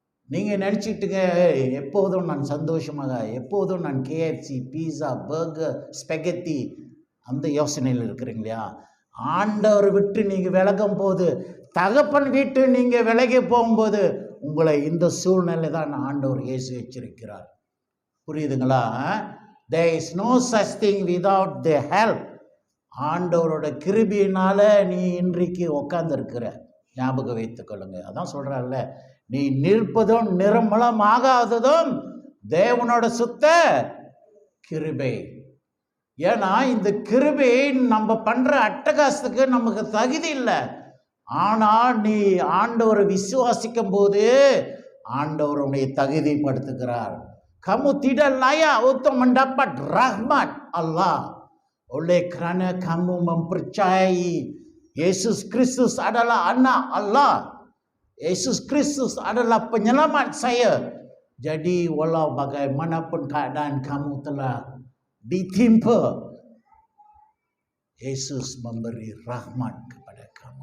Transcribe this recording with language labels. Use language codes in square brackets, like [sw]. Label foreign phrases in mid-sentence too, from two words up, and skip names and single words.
[ta] நீங்கள் நினச்சிட்டுங்க எப்போதும் நான் சந்தோஷமாக, எப்போதும் நான் கேஎஃப்சி, பீஸா, பர்கர், ஸ்பெகத்தி அந்த யோசனையில் இருக்கிறீங்க இல்லையா? ஆண்டவர் விட்டு நீங்கள் விலகும் போது, தகப்பன் வீட்டு நீங்கள் விலகி போகும்போது உங்களை இந்த சூழ்நிலை தான் ஆண்டவர் இயேசு எச்சரிக்கிறார். புரியுதுங்களா? [en] There is no such thing without the help. [ta] ஆண்டவரோட கிருபையினால நீ இன்றைக்கு உட்கார்ந்துருக்கிற, ஞாபகம் வைத்துக் கொள்ளுங்க. அதான் சொல்றாருல்ல, நீ நிற்பதும் நிர்மலமாகாததும் தேவனோட சுத்த கிருபை. ஏன்னா இந்த கிருபை நம்ம பண்ற அட்டகாசத்துக்கு நமக்கு தகுதி இல்லை. ஆனா நீ ஆண்டவரை விசுவாசிக்கும் போது ஆண்டவர் உன்னை தகுதிப்படுத்துகிறார். [ms] Kamu tidak layak untuk mendapat rahmat Allah. Oleh kerana kamu mempercayai Yesus Kristus adalah anak Allah. Yesus Kristus adalah penyelamat saya. Jadi walau bagaimanapun keadaan kamu telah ditimpa, Yesus memberi rahmat kepada kamu.